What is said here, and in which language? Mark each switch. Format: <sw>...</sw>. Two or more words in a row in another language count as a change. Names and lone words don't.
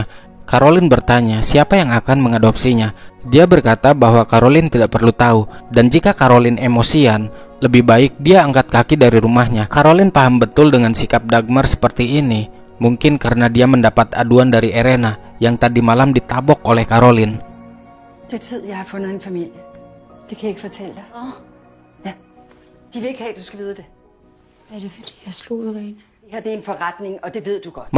<id>Caroline bertanya siapa yang akan mengadopsinya. Dia berkata bahwa Caroline tidak perlu tahu, dan jika Caroline emosian, lebih baik dia angkat kaki dari rumahnya. Caroline paham betul dengan sikap Dagmar seperti ini. Mungkin karena dia mendapat aduan dari Erena yang tadi malam ditabok oleh Caroline.</id> <da>Det er tid, jeg har fundet en familie. Det kan jeg ikke fortælle dig. Ja. De vil ikke have, at du skal vide det. Er det fordi jeg slog Irene? Det her det er en forretning, og det ved du godt.</da>